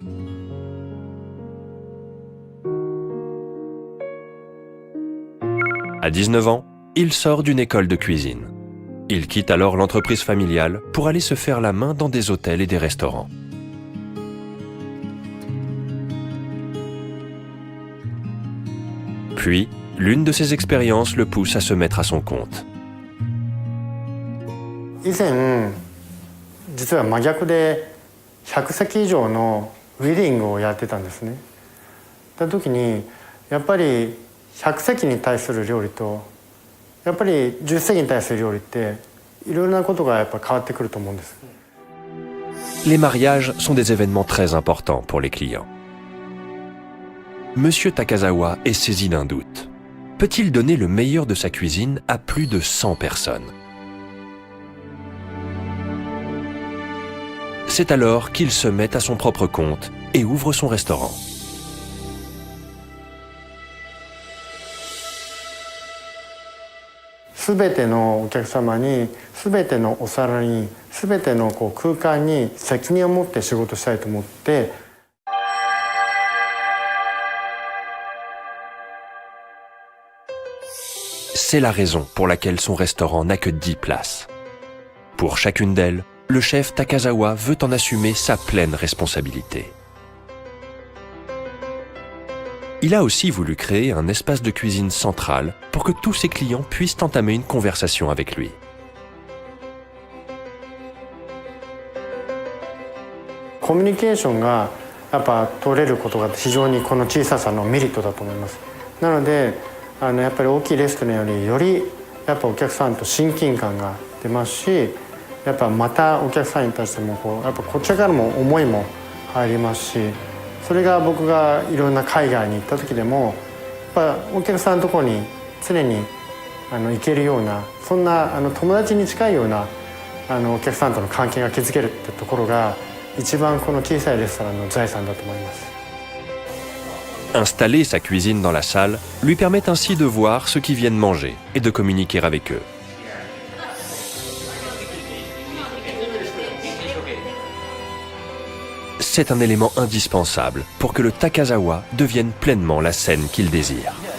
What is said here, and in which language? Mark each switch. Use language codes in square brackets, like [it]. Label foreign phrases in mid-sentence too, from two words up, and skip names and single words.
[fr] À 19 ans, il sort d'une école de cuisine. Il quitte alors l'entreprise familiale pour aller se faire la main dans des hôtels et des restaurants. Puis, l'une de ces expériences le pousse à se mettre à son compte. [ja] 以前実は真逆で100席以上のウェディングをやってたんですね。た時にやっぱり100席に対する料理とやっぱり10席に対する料理っていろいろなことがやっぱ変わってくると思うんです。 [fr] Les mariages sont des événements très importants pour les clients. Monsieur Takazawa est saisi d'un doute. Peut-il donner le meilleur de sa cuisine à plus de 100 personnes? C'est alors qu'il se met à son propre compte et ouvre son restaurant. Tous les clients, tous les [ja] お皿に、全ての空間に責任を持って仕事したいと思って。 [fr] C'est la raison pour laquelle son restaurant n'a que 10 places. Pour chacune d'elles, le chef Takazawa veut en assumer sa pleine responsabilité. Il a aussi voulu créer un espace de cuisine central pour que tous ses clients puissent entamer une conversation avec lui. La communication [ja] がやっぱ取れることが非常にこの小ささのメリットだと思います。なのでやっぱり大きいレストランよりやっぱお客さんと親近感が出ますし、やっぱまたお客さんに対してもやっぱこちらからも思いも入りますし、それが僕がいろんな海外に行った時でもやっぱお客さんのところに常に行けるような、そんな友達に近いようなお客さんとの関係が築けるってところが一番この小さいレストランの財産だと思います。 [fr] Installer sa cuisine dans la salle lui permet ainsi de voir ceux qui viennent manger et de communiquer avec eux. C'est un élément indispensable pour que le Takazawa devienne pleinement la scène qu'il désire.